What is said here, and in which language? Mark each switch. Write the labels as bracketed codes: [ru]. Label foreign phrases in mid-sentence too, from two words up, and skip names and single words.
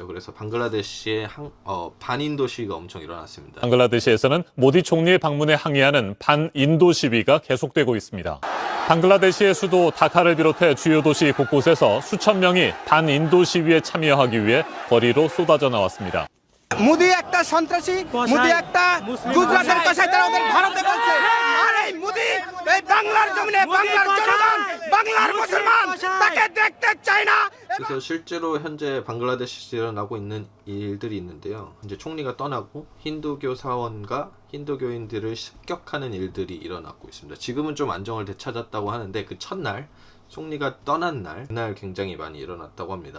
[ko] 그래서 방글라데시에 반인도 시위가 엄청 일어났습니다. 방글라데시에서는 모디 총리의 방문에 항의하는 반인도 시위가 계속되고 있습니다. 방글라데시의 수도 다카를 비롯해 주요 도시 곳곳에서 수천 명이 반인도 시위에 참여하기 위해 거리로 쏟아져 나왔습니다. [bn] মোদি একটা সন্ত্রাসী মোদি একটা গুজরাটের কষাই তারা ওদের ভারতে বলছে আর এই মোদি এই বাংলার জমিনে বাংলার জনগণ বাংলার মুসলমান তাকে দেখতে চায় না. [ko] 그래서 실제로 현재 방글라데시에서 일어나고 있는 일들이 있는데요. 이제 총리가 떠나고 힌두교 사원과 힌두교인들을 습격하는 일들이 일어나고 있습니다. 지금은 좀 안정을 되찾았다고 하는데 그 첫날 총리가 떠난 날 그날 굉장히 많이 일어났다고 합니다.